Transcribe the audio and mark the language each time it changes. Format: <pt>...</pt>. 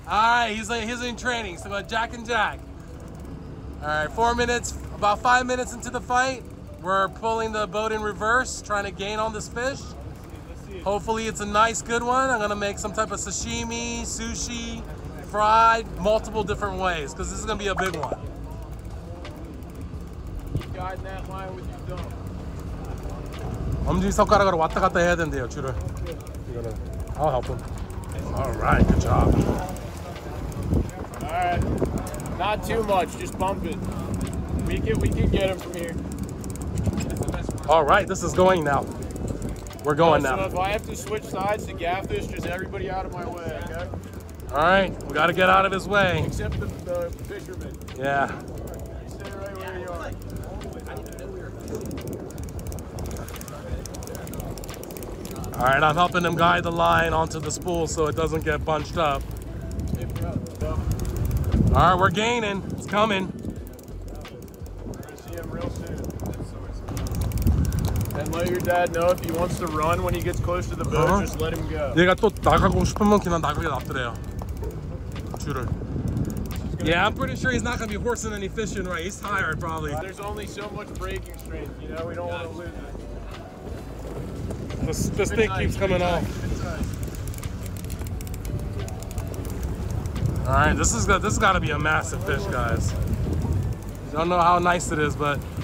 <en>All right, he's in training. So we got Jack and Jack. All right, 4 minutes, about 5 minutes into the fight, we're pulling the boat in reverse, trying to gain on this fish. Hopefully it's a nice, good one. I'm gonna make some type of sashimi, sushi, fried, multiple different ways, because this is gonna be a big one. Keep guiding that line with your thumb.</en> <ko>엄지 손가락으로 왔다 갔다 해야 된대요, 줄을. 이거는.</ko> <en>I'll help him. All right, good job. All right, not too much, just bump it. We can get him from here. All right, this is going now. We're going So now. if I have to switch sides to gaff this, just everybody out of my way, okay? All right, we got to get out of his way. Except the fishermen. Yeah. Stay right where you are. All right, I'm helping him guide the line onto the spool so it doesn't get bunched up. All right, we're gaining. It's coming. We're gonna see him real soon. And let your dad know if he wants to run when he gets close to the boat, just let him go.</en> <ko>얘가 또 나가고 싶으면 그냥 나가게 놔두래요. 줄을.</ko> <en>Yeah, I'm pretty sure he's not gonna be horsing any fishing right. He's tired probably. There's only so much braking strength, you know. We don't want to lose it. This thing keeps coming off. All right, this has got to be a massive fish, guys. Don't know how nice it is, but</en>